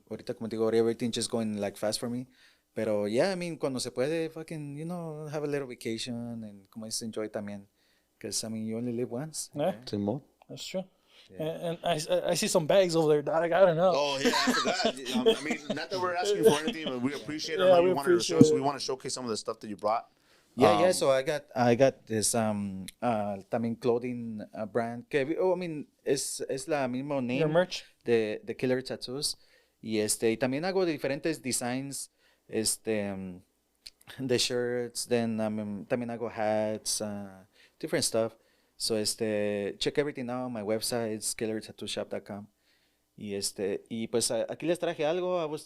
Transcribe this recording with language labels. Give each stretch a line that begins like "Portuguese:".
Spanish: Ahorita como digo,
English: everything just going like fast for me.
Spanish: Pero
English: yeah, I mean,
Spanish: cuando se puede,
English: fucking, you know, have a little vacation and
Spanish: como dices,
English: enjoy
Spanish: también.
English: Because I mean, you only live once. Yeah,
Spanish: Simón.
English: that's true. Yeah. And I see some bags over there, dog. I don't know. Oh yeah, I forgot. I mean, not that we're asking for anything, but we appreciate it. We wanted to show, so we want to showcase some of the stuff that you brought. Yeah. So I got this
Spanish: también
English: clothing brand
Spanish: que
English: I mean
Spanish: es la mismo
English: name. Your merch. The Killer Tattoos
Spanish: y y también hago
English: diferentes designs the shirts, then
Spanish: también hago
English: hats, different stuff. So check everything out on my website, it's killertattooshop.com.
Spanish: Y pues aquí les traje algo.